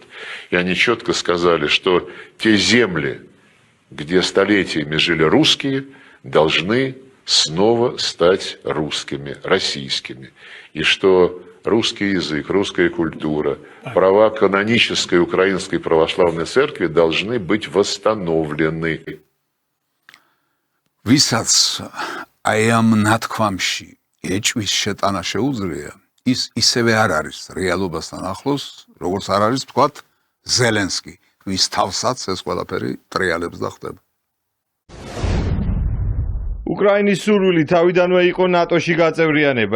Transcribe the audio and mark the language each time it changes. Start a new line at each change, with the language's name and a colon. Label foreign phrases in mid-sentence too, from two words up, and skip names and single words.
Russian: И они четко сказали, что те земли, где столетиями жили русские, должны снова стать русскими, российскими. И что русский язык, русская культура, права канонической украинской православной церкви должны быть восстановлены.
Georgian: Висац аям ნათქვამში ეჭვის შეტანა შეუძლია, ის ისევე არ არის რეალობასთან ახლოს, როგორც არ არის თქვათ ზელენსკი, ვის თავსაც ეს ყველაფერი ტრიალებს და ხდება. უკრაინის სურვილი თავიდანვე იყო ნატოში გაწევრიანება.